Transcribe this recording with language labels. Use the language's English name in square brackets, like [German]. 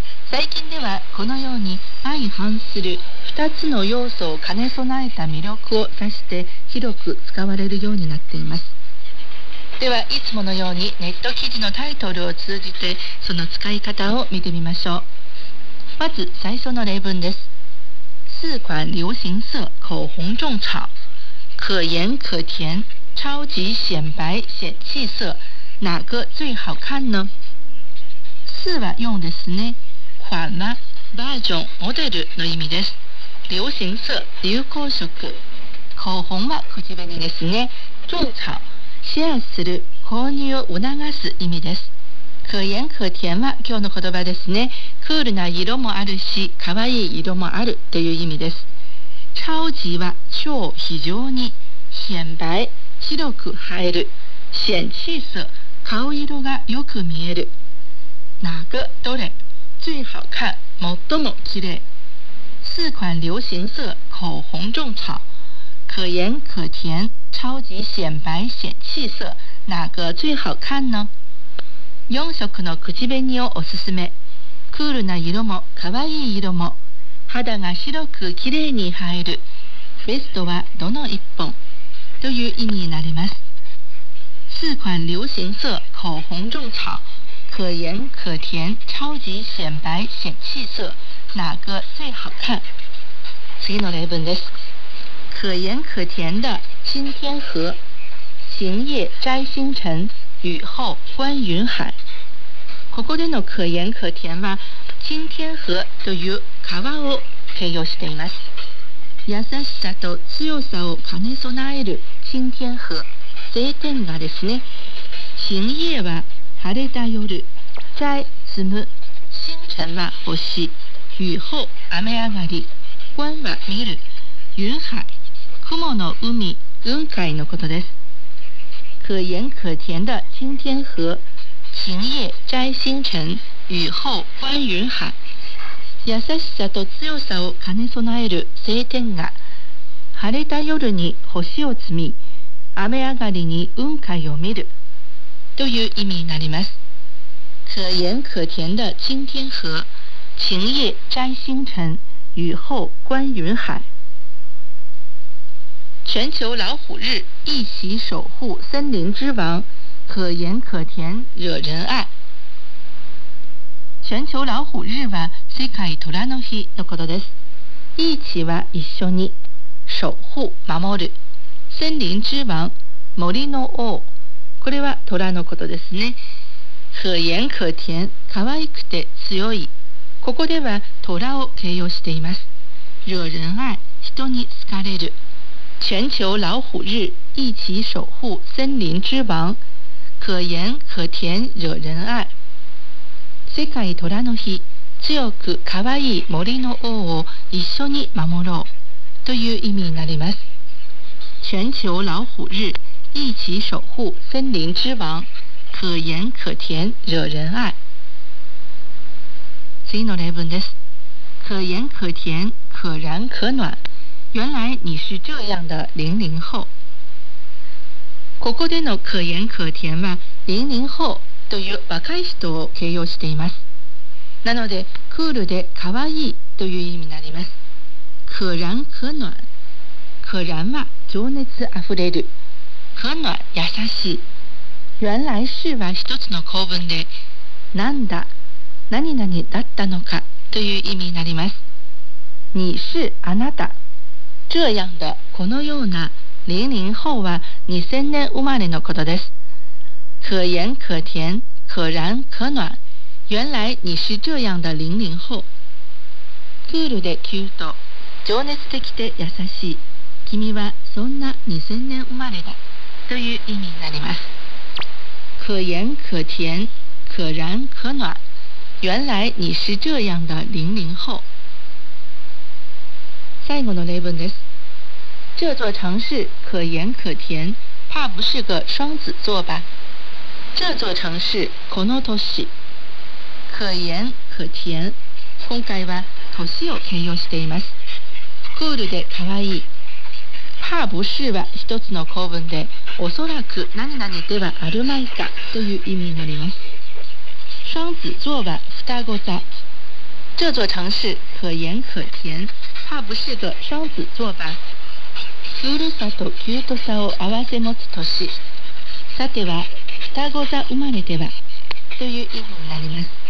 [Japanese] 最近ではこのように相反する2つの要素を兼ね備えた魅力を指して広く使われるようになっています。ではいつものようにネット記事のタイトルを通じてその使い方を見てみましょう。まず最初の例文です。 [Chinese] 四款流行色口红种草，可盐可甜，超级显白显气色，哪个最好看呢？ [Japanese] 四は用ですね。款はバージョン、モデルの意味です。流行色、流行色、口红は口紅ですね。种草、シェアする、購入を促す意味です。可盐可甜は今日の言葉ですね。クールな色もあるし可愛い色もあるという意味です。超级は超、非常に、显白、白く映える、显气色、顔色がよく見える、哪个、どれ、最好看、最も綺麗。 [Chinese] 四款流行色口红种草，可盐可甜，超级显白显气色，哪个最好看呢？ [Japanese] 四色の口紅をおすすめ。クールな色も可愛い色も、肌が白く綺麗に映える、ベストはどの一本という意味になります。 [Chinese] 四款流行色口红种草，可盐可甜，超级显白显气色，哪个最好看？ [Japanese] 次の例文です。 [Chinese] 可盐可甜的青天河，晴夜摘星辰，雨后观云海。 [Japanese] ここでの可盐可甜は青天河という川を形容しています。優しさと強さを兼ね備える青天河、晴天河ですね。晴夜は晴れた夜、摘、摘む、星辰は星、雨後、雨上がり、观は見る、云海、雲の海、雲海のことです。 [Chinese] 可盐可甜的青天河，晴夜摘星辰，雨后观云海。 [Japanese] 優しさと強さを兼ね備える晴天が、晴れた夜に星を積み、雨上がりに雲海を見るという意味になります。 [Chinese] 可盐可甜的金天河，晴夜摘星辰，雨后观云海。全球老虎日，一起守护森林之王，可盐可甜惹人爱。 [Japanese] 全球老虎日は世界虎の日のことです。一起は一緒に、守護、守る。森林之王、森の王、これは虎のことですね。可盐可甜、可愛くて強い。ここでは虎を形容しています。惹人愛、人に好かれる。 [Chinese] 全球老虎日、一起守護森林之王、可盐可甜、惹人愛。 [Japanese] 世界虎の日、強く可愛い森の王を一緒に守ろうという意味になります。 [Chinese] 全球老虎日、一起守護森林之王、可盐可甜惹人愛。 [Japanese] 次の例文です。 [Chinese] 可盐可甜、可燃可暖、原来你是这样的零零后。 [Japanese] ここでの可盐可甜は零零后という若い人を形容しています。なのでクールで可愛いという意味になります。可燃可暖、可燃は情熱あふれる、可暖優しい。原来是は一つの構文で、なんだ何々だったのかという意味になります。你是あなた、这样的、このような。零零后は2000年生まれのことです。 [Chinese] 可盐可甜、可燃可暖、原来你是这样的零零后。 [Japanese] クールでキュート、情熱的で優しい、君はそんな2000年生まれだという意味になります。 [Chinese] 可盐可甜、可燃可暖、原来你是这样的零零后。 [Japanese] 最後の例文です。 [Chinese] 这座城市可盐可甜、怕不是个双子座吧。 [Japanese] 这座城市、この都市、可盐可甜、今回は都市を形容しています。クールで可愛い。怕不是は一つの構文で、おそらく何々ではあるまいかという意味になります。双子座は双子座。 [Chinese] 这座城市可盐可甜、怕不是个双子座吧。 [Japanese] クールさとキュートさを合わせ持つ都市、さては双子座生まれではという意味になります。